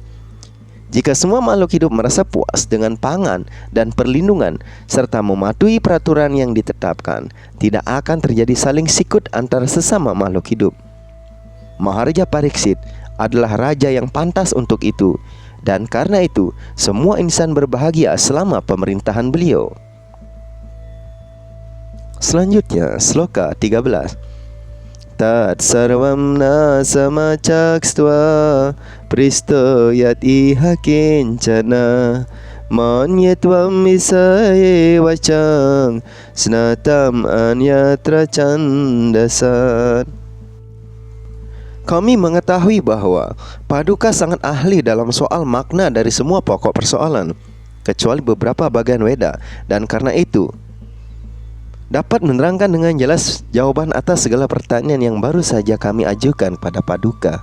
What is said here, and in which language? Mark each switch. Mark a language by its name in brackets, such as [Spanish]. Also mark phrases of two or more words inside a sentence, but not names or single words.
[Indonesian] Jika semua makhluk hidup merasa puas dengan pangan dan perlindungan serta mematuhi peraturan yang ditetapkan, tidak akan terjadi saling sikut antara sesama makhluk hidup. Maharaja Pariksit adalah raja yang pantas untuk itu, dan karena itu semua insan berbahagia selama pemerintahan beliau. Selanjutnya, sloka 13. [Sanskrit] Tat sarvam nasamacakstva pristo yat iha kincana manyetvam isaye wacang snatam anyatra candasat. [Indonesian] Kami mengetahui bahwa Paduka sangat ahli dalam soal makna dari semua pokok persoalan, kecuali beberapa bagian Weda, dan karena itu dapat menerangkan dengan jelas jawaban atas segala pertanyaan yang baru saja kami ajukan pada Paduka.